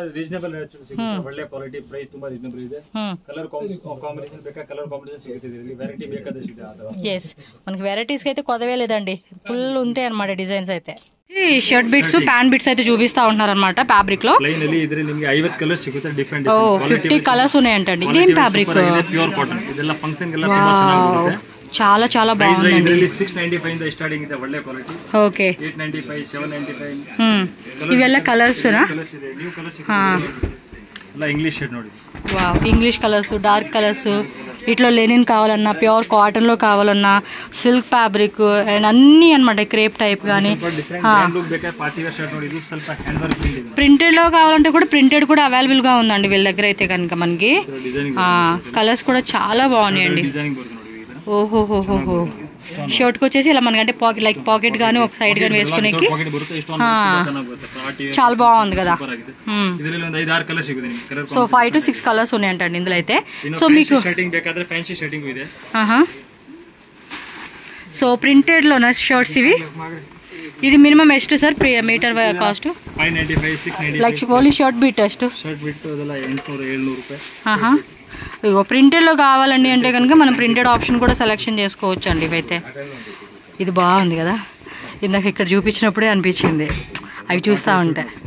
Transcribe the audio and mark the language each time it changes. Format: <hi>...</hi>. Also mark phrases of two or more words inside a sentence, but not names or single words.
<te>ఎస్ మనకి వెరైటీస్ అయితే కొదవే లేదండి, ఫుల్ ఉంటాయి అనమాట డిజైన్స్ అయితే.</te> <en>shirt bits, pant bits</en> <te>అయితే చూపిస్తా ఉంటున్నారు అనమాట ఫ్యాబ్రిక్ లో. 50 కలర్స్ ఉన్నాయంటండి. ఇదేం ఫ్యాబ్రిక్? చాలా చాలా బాగుంది.</te> <kn>695 స్టార్టింగ్ ಇದೆ, ಒಳ್ಳೆ ಕ್ವಾಲಿಟಿ.</kn> <te>ఓకే 895 795 ఇವೆಲ್ಲ కలర్స్ నా?</te> <en>new colours</en> <kn>ಎಲ್ಲ</kn> <en>English shade</en> <kn>ನೋಡಿ.</kn> <te>వావ్</te> <en>English colours, dark colours,</en> <te>ఇట్లా లెనిన్ కావాలన్నా,</te> <en>pure cotton-lo</en> <te>కావాలన్నా,</te> <en>silk fabric and</en> <te>అన్నీ అనమాట,</te> <en>crepe type</en> <te>కానీ. ప్రింటెడ్లో కావాలంటే కూడా ప్రింటెడ్ కూడా అవైలబుల్గా ఉందండి వీళ్ళ దగ్గర అయితే కనుక. మనకి కలర్స్ కూడా చాలా బాగున్నాయండి. ఓహోహోహో. షర్ట్కి వచ్చేసి ఇలా మనకంటే</te> <en>pocket like pocket</en> <te>కానీ ఒక సైడ్ కానీ వేసుకునేకి చాలా బాగుంది కదా. సో 5 to 6 కలర్స్ ఉన్నాయంటండి ఇందులో అయితే. సో మీకు సో ప్రింటెడ్లోనా షర్ట్స్ ఇవి? ఇది మినిమం</te> <kn>ಎಷ್ಟು ಸರ್</kn> <en>meter cost? 595 like only shirt beet test.</en> <te>ఇగో ప్రింటెడ్లో కావాలండి అంటే కనుక మనం</te> <en>printed option</en> <te>కూడా సెలెక్షన్ చేసుకోవచ్చు అండి ఇవైతే. ఇది బాగుంది కదా, ఇందాక ఇక్కడ చూపించినప్పుడే అనిపించింది అవి చూస్తూ ఉంటే.</te>